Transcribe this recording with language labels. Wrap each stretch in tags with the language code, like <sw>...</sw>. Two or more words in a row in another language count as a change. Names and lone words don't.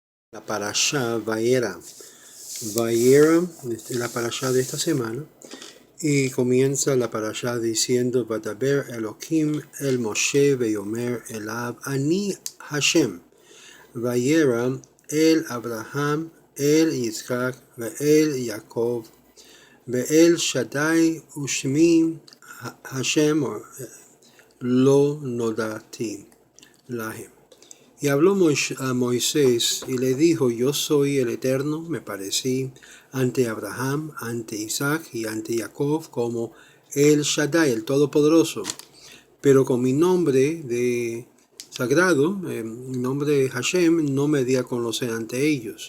<es>La parashá Vayera. Vayera es la parashá de esta semana y comienza la parashá diciendo</es> <he>וידבר אלהים אל משה ויאמר אליו אני השם וארא אל אברהם אל יצחק ואל יעקב ואל שדי ושמי השם לא נודעתי להם.</he> <es>Y habló a Moisés y le dijo, yo soy el Eterno, me parecí ante Abraham, ante Isaac y ante Jacob como el Shaddai, el Todopoderoso. Pero con mi nombre de sagrado, mi nombre de Hashem, no me di a conocer ante ellos.</es>